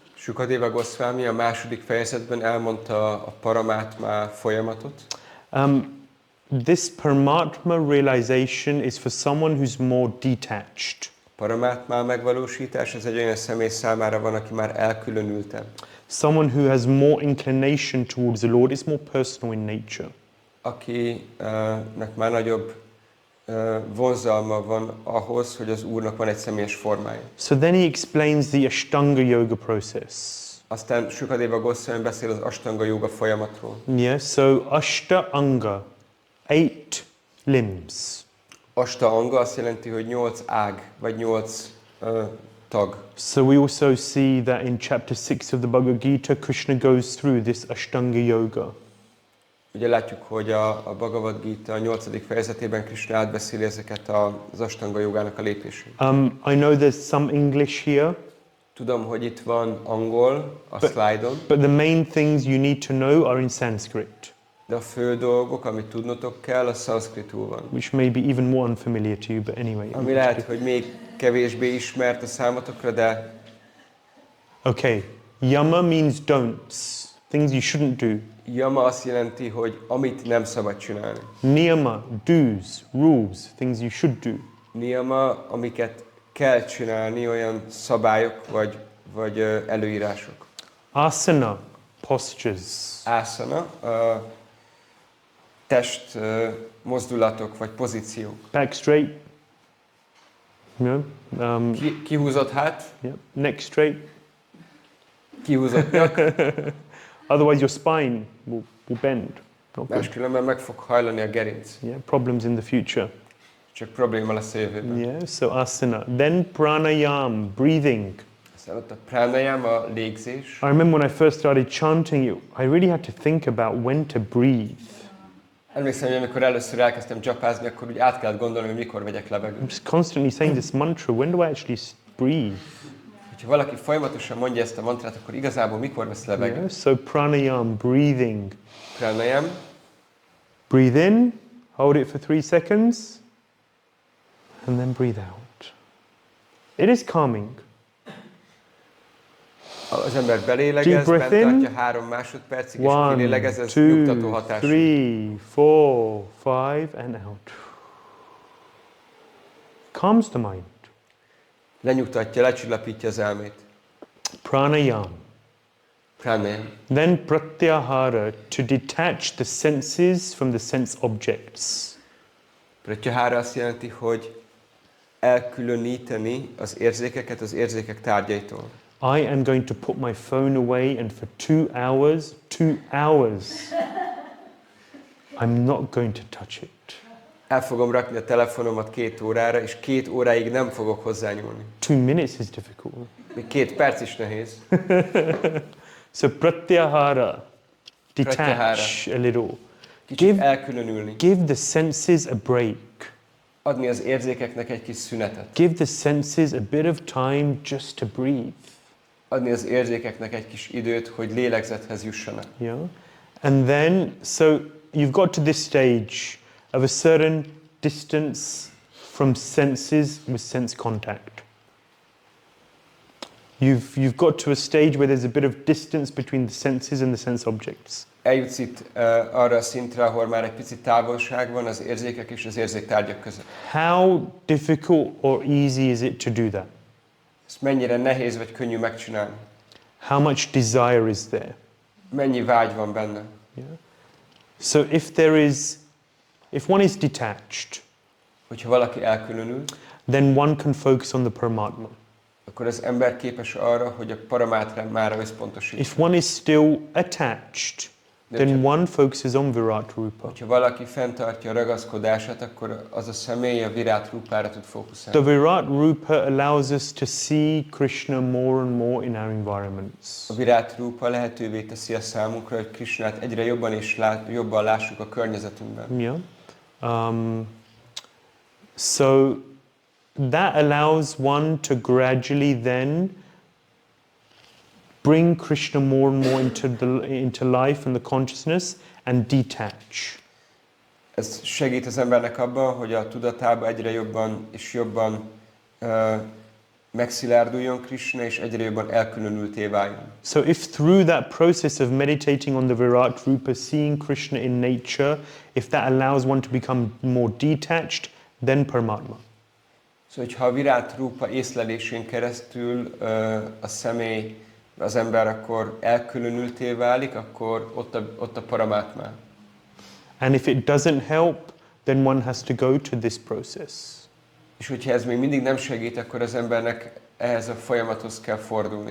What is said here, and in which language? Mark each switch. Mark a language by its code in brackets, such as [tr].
[hu] Sukadeva Goswami a második fejezetben elmondta a Paramátma folyamatot. [en] This Paramatma realization is for someone who's more detached. [hu] Paramátma megvalósítás, ez egy olyan személy számára van, aki már elkülönültebb. [en] Someone who has more inclination towards the Lord, is more personal in nature. [hu] Akinek már nagyobb vonzalma van ahhoz, hogy az Úrnak van egy személyes formája. [en] So then he explains the Ashtanga yoga process. [hu] Aztán Sukadeva Goswami beszél az Ashtanga yoga folyamatról. [en] Yes, so Ashta Anga, 8 limbs. [hu] Ashta Anga azt jelenti, hogy 8 ág, vagy 8 tag. [en] So we also see that in chapter 6 of the Bhagavad Gita, Krishna goes through this Ashtanga yoga. [hu] Ugye látjuk, hogy a Bhagavad Gita 8. fejezetében Krishna átbeszéli ezeket az Ashtanga jogának a lépését. [en] I know there's some English here. [hu] Tudom, hogy itt van angol a slide-on. [en] But the main things you need to know are in Sanskrit. [hu] De a fő dolgok, amit tudnotok kell, a szanszkritul van. [en] Which may be even more unfamiliar to you, but anyway. [hu] Ami lehet, hogy még kevésbé ismert a számotokra, de... [en] Okay, yama means don'ts, things you shouldn't do. [hu] Yama azt jelenti, hogy amit nem szabad csinálni. [en] Niyama, do's, rules, things you should do. [hu] Niyama, amiket kell csinálni, olyan szabályok vagy előírások. [en] Asana, postures. [hu] Asana, test mozdulatok vagy pozíciók. [en] Back straight. You know, [hu] Kihúzott hát. [en] yeah. Neck straight. [hu] Kihúzott nyak. [en] Otherwise your spine will bend. Not good. [hu] Máskülönben meg fog hajlani a gerinc. [en] Yeah, problems in the future. [hu] Csak probléma lesz a jövőben. [en] Yeah, so asana. Then pranayam, breathing. [hu] Aztán ott a pranayam, a légzés. [en] I remember when I first started chanting it, I really had to think about when to breathe. [hu] Emlékszem, hogy amikor először elkezdtem japázni, akkor úgy át kellett gondolni, hogy mikor vegyek levegőt. [en] I'm just constantly saying this mantra, when do I actually breathe? [hu] Ha valaki folyamatosan mondja ezt a mantrát, akkor igazából mikor vesz levegőt? [en] Yeah, so pranayam, breathing. [hu] Pranayam. [en] Breathe in, hold it for 3 seconds, and then breathe out. It is calming. [hu] Az ember belélegez, bent tartja 3 másodpercig, és kilélegez, ez nyugtató hatású. [en] 1, 2, 3, 4, 5, and out. Calms the mind. [hu] Lenyugtatja, lecsillapítja az elmét. [en] Pranayam. [hu] Pranayam. [en] Then pratyahara, to detach the senses from the sense objects. [hu] Pratyahara azt jelenti, hogy elkülöníteni az érzékeket az érzékek tárgyaitól. [en] I am going to put my phone away and for 2 hours, I'm not going to touch it. [hu] El fogom rakni a telefonomat 2 órára, és 2 óráig nem fogok hozzányúlni. [en] 2 minutes is difficult. [hu] Még 2 perc is nehéz. [en] So pratyahara, detach a little. [hu] Kicsit elkülönülni. [en] Give the senses a break. [hu] Adni az érzékeknek egy kis szünetet. [en] Give the senses a bit of time just to breathe. [hu] Adni az érzékeknek egy kis időt, hogy lélegzethez jussanak. [en] Yeah. And then, so you've got to this stage of a certain distance from senses with sense contact. You've got to a stage where there's a bit of distance between the senses and the sense objects. [hu] Eljutsz itt arra a szintre, ahol már egy picit távolság van az érzékek és az érzéktárgyak között. [en] How difficult or easy is it to do that? [hu] Ezt mennyire nehéz vagy könnyű megcsinálni? [en] How much desire is there? [hu] Mennyi vágy van benne? [en] Yeah. So if one is detached, [hu] hogyha valaki elkülönül, [en] then one can focus on the Paramatma. [hu] akkor az ember képes arra, hogy a Paramátmára összpontosítson. [en] If one is still attached, then one focuses on Virat Rupa. [hu] Ha valaki fenntartja a ragaszkodását, akkor az a személy a Virat Rupára tud fókuszálni. [en] The Virat Rupa allows us to see Krishna more and more in our environments. [hu] A Virat Rupa lehetővé teszi a számunkra, hogy Krishnát egyre jobban és jobban lássuk a környezetünkben. [en] Yeah. So that allows one to gradually then bring Krishna more and more into life and the consciousness and detach. [hu] Ez segít az embernek abban, hogy a tudatába egyre jobban és jobban megszilárduljon Krishna, és egyre jobban elkülönülté váljon. [en] So if through that process of meditating on the Virat Rupa, seeing Krishna in nature, if that allows one to become more detached, then Paramatma. [hu] Szóval, hogyha a Virat Rupa észlelésén keresztül a személy, az ember akkor elkülönülté válik, akkor ott a Paramatma. [en] And if it doesn't help, then one has to go to this process. [hu] És hogyha ez még mindig nem segít, akkor az embernek ehhez a folyamathoz kell fordulni.